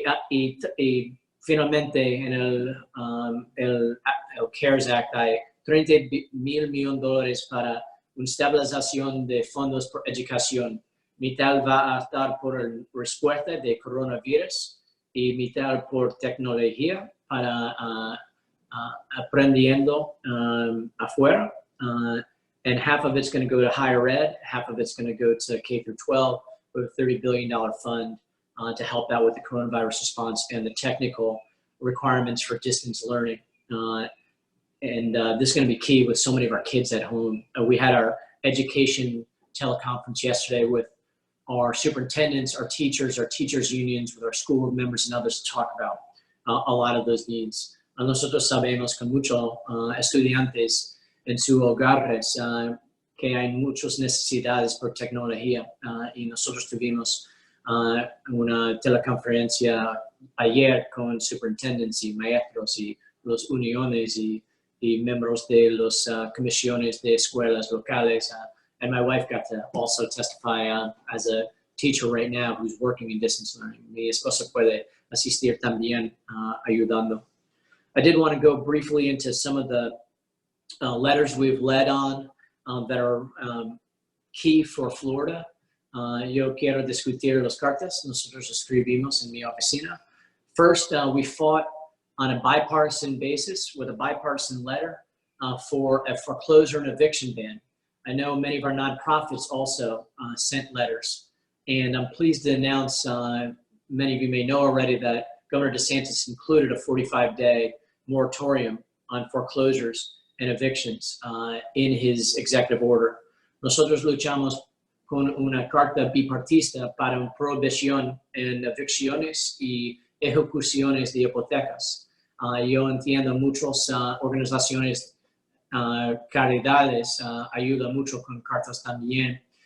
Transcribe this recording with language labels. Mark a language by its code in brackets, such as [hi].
[es] Y finalmente en el CARES Act hay $30 mil millones para una estabilización de fondos por educación. Mitad va a estar por la respuesta de coronavirus y mitad por tecnología para aprendiendo afuera. [en] And half of it's going to go to higher ed, half of it's going to go to K through 12 with a $30 billion fund to help out with the coronavirus response and the technical requirements for distance learning. And this is going to be key with so many of our kids at home. We had our education teleconference yesterday with our superintendents, our teachers unions, with our school board members and others to talk about a lot of those needs. [es] Nosotros sabemos que muchos estudiantes en sus hogares que hay muchas necesidades por tecnología, y nosotros tuvimos una teleconferencia ayer con superintendentes y maestros y los uniones y miembros de las comisiones de escuelas locales. [en] And my wife got to also testify as a teacher right now who's working in distance learning. [es] Mi esposa puede asistir también ayudando. [en] I did want to go briefly into some of the letters we've led on that are key for Florida. [es] Yo quiero discutir las cartas. Nosotros escribimos en mi oficina. [en] First, we fought on a bipartisan basis with a bipartisan letter for a foreclosure and eviction ban. I know many of our nonprofits also sent letters, and I'm pleased to announce, many of you may know already, that Governor DeSantis included a 45-day moratorium on foreclosures and evictions in his executive order. [es] Nosotros luchamos con una carta bipartista para una prohibición en evicciones y ejecuciones de hipotecas. Yo entiendo muchas organizaciones caridades ayudan mucho con cartas también.